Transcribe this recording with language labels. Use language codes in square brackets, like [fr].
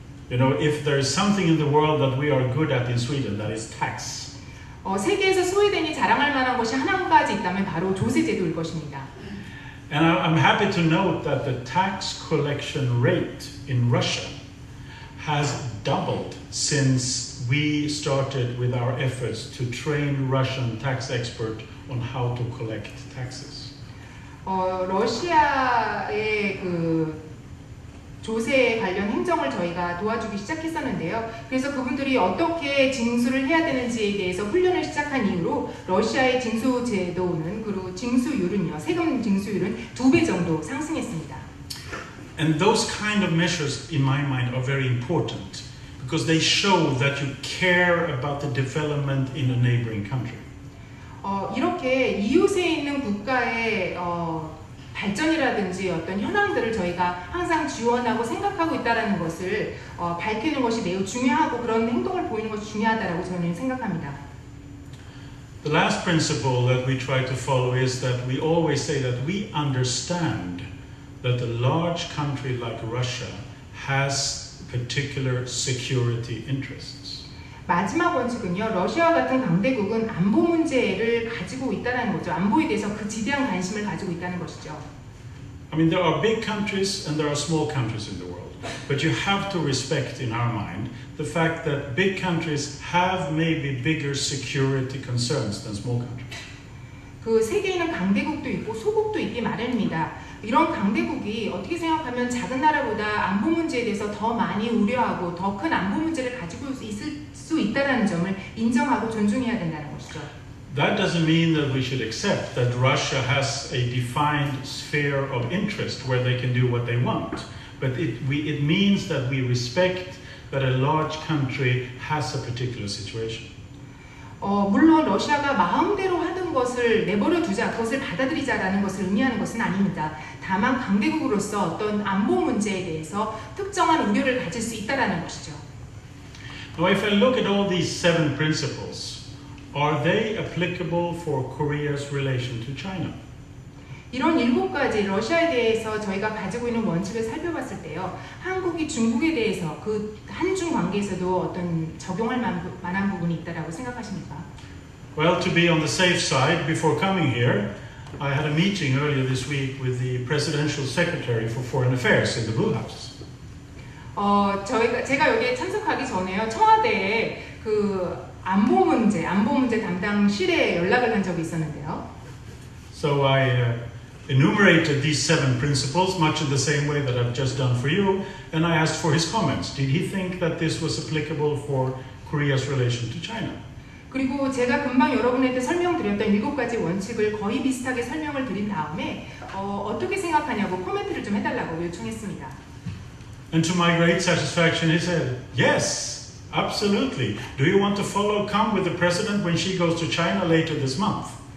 [en] You know, if there is something in the world that we are good at in Sweden, that is tax. [ko] 세계에서 스웨덴이 자랑할 만한 것이 한 가지 있다면 바로 조세 제도일 것입니다. [en] And I'm happy to note that the tax collection rate in Russia has doubled since we started with our efforts to train Russian tax experts on how to collect taxes. [ko] 러시아의 그 조세 관련 행정을 저희가 도와주기 시작했었는데요. 그래서 그분들이 어떻게 징수를 해야 되는지에 대해서 훈련을 시작한 이후로 러시아의 징수 제도는 그리고 징수율은요, 세금 징수율은 2배 정도 상승했습니다. [en] And those kind of measures, in my mind, are very important because they show that you care about the development in a neighboring country. [ko] 이렇게 이웃에 있는 국가의 발전이라든지 어떤 현황들을 저희가 항상 지원하고 생각하고 있다는 것을 밝히는 것이 매우 중요하고 그런 행동을 보이는 것이 중요하다고 저는 생각합니다. [en] The last principle that we try to follow is that we always say that we understand that a large country like Russia has particular security interests. [ko] 마지막 원칙은요, 러시아와 같은 강대국은 안보 문제를 가지고 있다는 거죠. 안보에 대해서 그 지대한 관심을 가지고 있다는 것이죠. [en] I mean, there are big countries and there are small countries in the world, but you have to respect, in our mind, the fact that big countries have maybe bigger security concerns than small countries. [ko] 그 세계에는 강대국도 있고 소국도 있기 마련입니다. 이런 강대국이 어떻게 생각하면 작은 나라보다 안보 문제에 대해서 더 많이 우려하고 더 큰 안보 문제를 가지고 있을 수 있다는 점을 인정하고 존중해야 된다는 것이죠. [en] That doesn't mean that we should accept that Russia has a defined sphere of interest where they can do what they want, but it means that we respect that a large country has a particular situation. [ko] 물론 러시아가 마음대로 하던 것을 내버려 두자, 그것을 받아들이자라는 것을 의미하는 것은 아닙니다. 다만 강대국으로서 어떤 안보 문제에 대해서 특정한 우려를 가질 수 있다라는 것이죠. [en] Now, if I look at all these 7 principles, are they applicable for Korea's relation to China? [ko] 이런 7가지 러시아에 대해서 저희가 가지고 있는 원칙을 살펴봤을 때요, 한국이 중국에 대해서 그 한중 관계에서도 어떤 적용할 만한 부분이 있다라고 생각하십니까? [en] Well, to be on the safe side, before coming here, I had a meeting earlier this week with the Presidential Secretary for Foreign Affairs in the Blue House. [ko] 제가 여기에 참석하기 전에요, 청와대에 그 안보 문제 담당실에 연락을 한 적이 있었는데요. [en] So I enumerated these 7 principles, much in the same way that I've just done for you, and I asked for his comments. Did he think that this was applicable for Korea's relation to China? [ko] 그리고 제가 금방 여러분한테 설명드렸던 7가지 원칙을 거의 비슷하게 설명을 드린 다음에 어떻게 생각하냐고 코멘트를 좀 해달라고 요청했습니다. [en] And to my great satisfaction, he said, yes, absolutely. Do you want to come with the president when she goes to China later this month?